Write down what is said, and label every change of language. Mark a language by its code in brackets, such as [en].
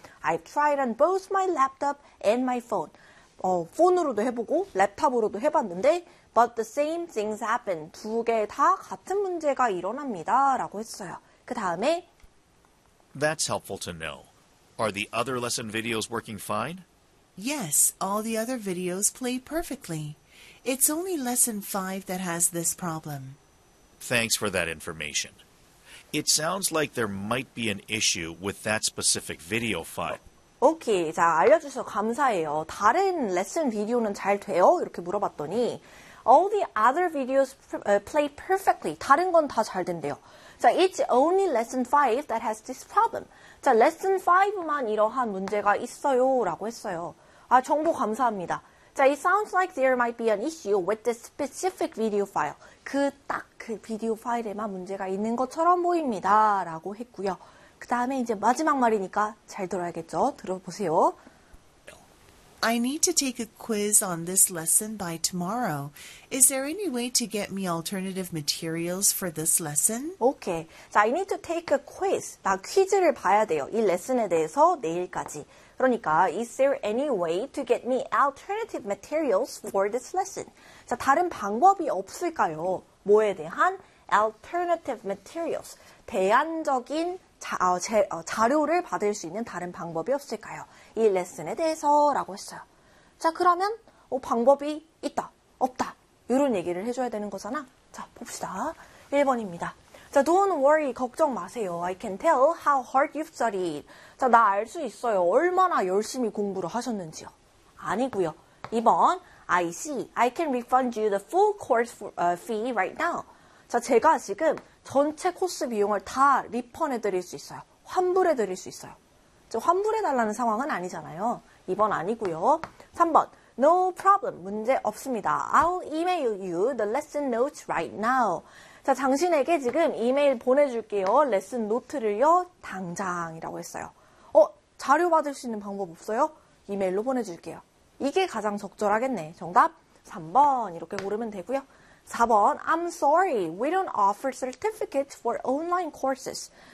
[en] I've tried on both my laptop and my phone. [ko] 폰으로도 해보고 랩탑으로도 해봤는데 [en] But the same things happen. [ko] 두 개 다 같은 문제가 일어납니다. 라고 했어요. 그 다음에 [en] That's helpful to know. Are the other lesson videos working fine? Yes, all the other videos play perfectly. It's only lesson 5 that has this problem. Thanks for that information. It sounds like there might be an issue with that specific video file. [ko] Okay, 자, 알려주셔서 감사해요. [en] 다른 lesson 비디오는 잘 돼요? [ko] 이렇게 물어봤더니 [en] All the other videos play perfectly. [ko] 다른 건 다 잘 된대요. [en] 자, it's only lesson 5 that has this problem. [ko] 자, lesson 5만 이러한 문제가 있어요. 라고 했어요. 아, 정보 감사합니다. [en] 자, it sounds like there might be an issue with this specific video file. [ko] 그 딱 그 비디오 파일에만 문제가 있는 것처럼 보입니다. 라고 했고요. 그 다음에 이제 마지막 말이니까 잘 들어야겠죠? 들어보세요. [en] I need to take a quiz on this lesson by tomorrow. Is there any way to get me alternative materials for this lesson? Okay. So I need to take a quiz. [ko] 나 퀴즈를 봐야 돼요. 이 레슨에 대해서 내일까지. [en] 그러니까 is there any way to get me alternative materials for this lesson? [ko] 자, 다른 방법이 없을까요? 뭐에 대한 [en] alternative materials, [ko] 대안적인 자료를 받을 수 있는 다른 방법이 없을까요? 이 레슨에 대해서 라고 했어요. 자, 그러면 방법이 있다, 없다 이런 얘기를 해줘야 되는 거잖아. 자, 봅시다. 1번입니다. 자, [en] don't worry, [ko] 걱정 마세요. [en] I can tell how hard you've studied. [ko] 자, 나 알 수 있어요. 얼마나 열심히 공부를 하셨는지요. 아니고요. 2번, [en] I see. I can refund you the full course fee right now. [ko] 자, 제가 지금 전체 코스 비용을 다 리펀해드릴 수 있어요. 환불해드릴 수 있어요. 저 환불해달라는 상황은 아니잖아요. 2번 아니고요. 3번, [en] no problem. [ko] 문제 없습니다. [en] I'll email you the lesson notes right now. [ko] 자, 당신에게 지금 이메일 보내줄게요. 레슨 노트를요. 당장이라고 했어요. 자료 받을 수 있는 방법 없어요? 이메일로 보내줄게요. 이게 가장 적절하겠네. 정답 3번 이렇게 고르면 되고요. [en] 4번, I'm sorry. We don't offer certificates for online courses.